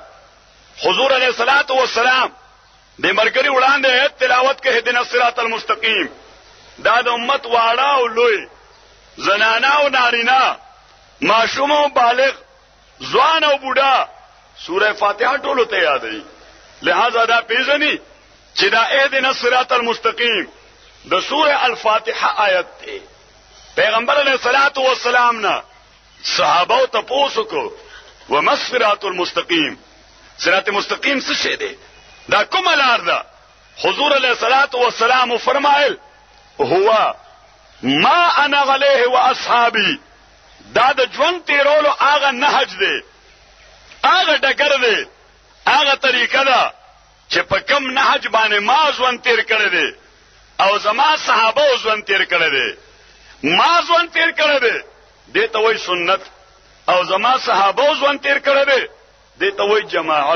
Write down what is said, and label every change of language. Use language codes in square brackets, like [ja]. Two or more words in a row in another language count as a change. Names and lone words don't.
[ps] حضور [ar] علیه الصلاۃ والسلام [ps] د مرګري وړاندې تلاوت کې [ar] هدنا الصراط المستقیم [ps] دا د امت واړه او لوی زنانا او نارینا معصوم او بالغ ځوان او بوډا سوره فاتحه ټولو ته یادې لہذا دا پیژني چې دا [ar] اهدنا الصراط المستقیم [ps] د سوره الفاتحه آیت ده. پیغمبر [ar] علیه الصلاۃ والسلام [ps] نه صحابه ته پوښتنه [ar] وما الصراط المستقیم [ps] صراط مستقیم څه شی دی دا کومه لار ده؟ حضور [ar] علیه الصلاۃ والسلام [ps] فرمایل [ar] هو ما انا علیه واصحابی [ps] دا د ژوند تیرولو هغه نهج دی، هغه ډګر دی، هغه طریقه ده چې په کم نهج باندې ما ژوند تیر کړی دی او زما صحابه ژوند تیر کړی دی. ما ژوند تیر کړی دی دې ته وایي سنت، او زما صحابه ژوند تیر کړی دی دې ته وایي جماعت.